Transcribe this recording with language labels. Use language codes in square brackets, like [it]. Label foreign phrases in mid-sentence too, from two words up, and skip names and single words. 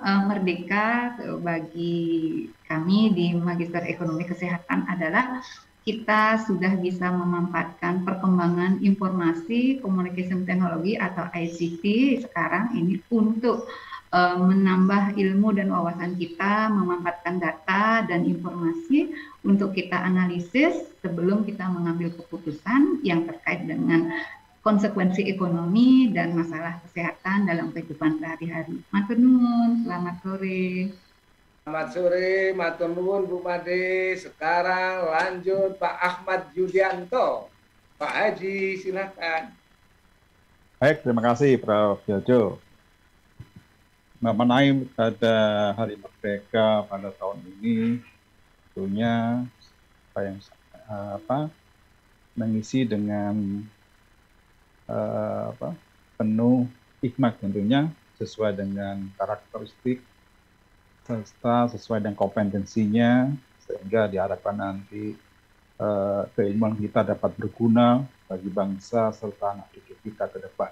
[id] Merdeka bagi kami di Magister Ekonomi Kesehatan adalah kita sudah bisa memanfaatkan perkembangan informasi [en] communication technology [id] atau ICT sekarang ini untuk menambah ilmu dan wawasan kita, memanfaatkan data dan informasi untuk kita analisis sebelum kita mengambil keputusan yang terkait dengan konsekuensi ekonomi dan masalah kesehatan dalam kehidupan sehari-hari. [jv] Matur nuwun, [id] selamat sore. Selamat sore, [jv] matur nuwun [id] Bu Made. Sekarang lanjut Pak Ahmad Yudianto. Pak Haji, silakan. Baik, terima kasih Prof. Jojo. Mengenai pada Hari Merdeka pada tahun ini, tentunya mengisi dengan penuh hikmat tentunya sesuai dengan karakteristik serta sesuai dengan kompetensinya, sehingga diharapkan nanti keilmuan kita dapat berguna bagi bangsa serta anak cucu kita ke depan.